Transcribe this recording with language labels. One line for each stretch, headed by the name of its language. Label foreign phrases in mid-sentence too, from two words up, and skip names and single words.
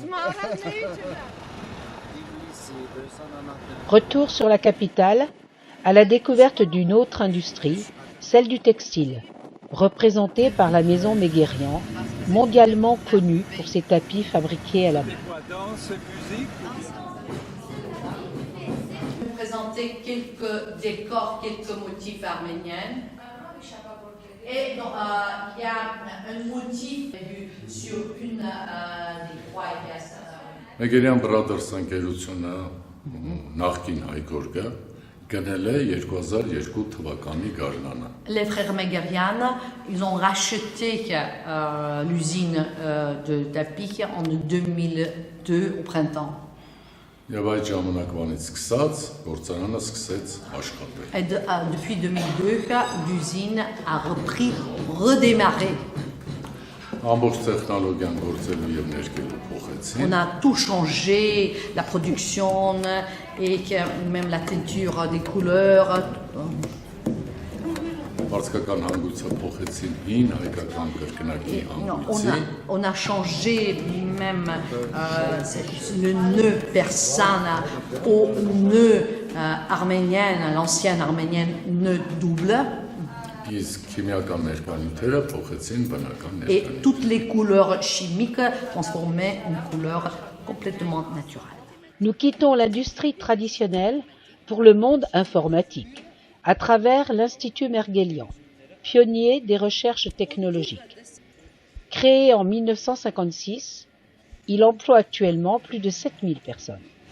French: Retour sur la capitale, à la découverte d'une autre industrie, celle du textile, représentée par la maison Méguerian, mondialement connue pour ses tapis fabriqués à la main. Vous présentez quelques décors, quelques motifs arméniens. Et donc, il y a un motif vu sur une des trois pièces.
Armenian: Մեգերյան Brothers ընկերությունը նախկին հայգորգը գնել է 2002 թվականի գարնանը։
French: Les frères Megherian, ils ont racheté l'usine de tapis en 2002 au printemps.
Armenian: Եվ այդ ժամանակվանից սկսած գործարանը սկսեց աշխատել։
French: Et depuis 2002, l'usine a redémarré.
Armenian: Ամբողջ տեխնոլոգիան գործելու եւ ներկելու փոխեցին։
French: On a tout changé, la production et même la teinture des couleurs.
Armenian: Վարչական հանգույցը փոխեցին հին հայկական կրկնակի հանգույցի։
French: On a changé même le nœud persan au nœud arménien, l'ancienne arménienne nœud double.
Armenian: Իսկ քիմիական ներկանյութերը փոխեցին բնական
French: Et
Armenian: ներկանյութ։
French: toutes les couleurs chimiques transformées en couleurs complètement naturelles. Nous quittons l'industrie traditionnelle pour le monde informatique, à travers l'Institut Merguelian, pionnier des recherches technologiques. Créé en 1956, il emploie actuellement plus de 7000 personnes.